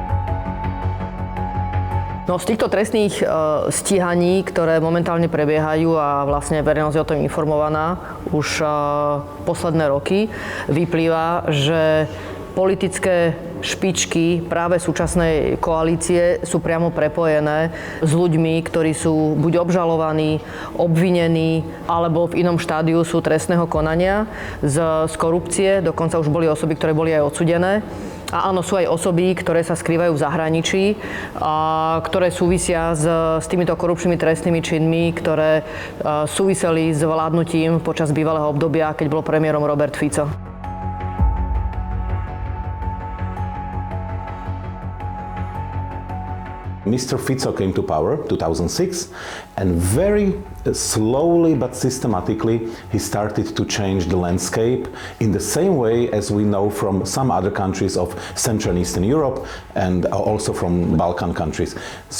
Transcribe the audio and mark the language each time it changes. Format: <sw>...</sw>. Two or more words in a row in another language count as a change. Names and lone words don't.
<sk>No, z týchto trestných stíhaní, ktoré momentálne prebiehajú a vlastne verejnosť je o tom informovaná už posledné roky, vyplýva, že politické špičky práve súčasnej koalície sú priamo prepojené s ľuďmi, ktorí sú buď obžalovaní, obvinení, alebo v inom štádiu sú trestného konania z korupcie. Dokonca už boli osoby, ktoré boli aj odsúdené. A áno, sú aj osoby, ktoré sa skrývajú v zahraničí, a ktoré súvisia s týmito korupčnými trestnými činmi, ktoré súviseli s vládnutím počas bývalého obdobia, keď bol premiérom Robert Fico.</sk> <en>Mr. Fico came to power in 2006 and very slowly but systematically he started to change the landscape in the same way as we know from some other countries of Central and Eastern Europe and also from Balkan countries.</en>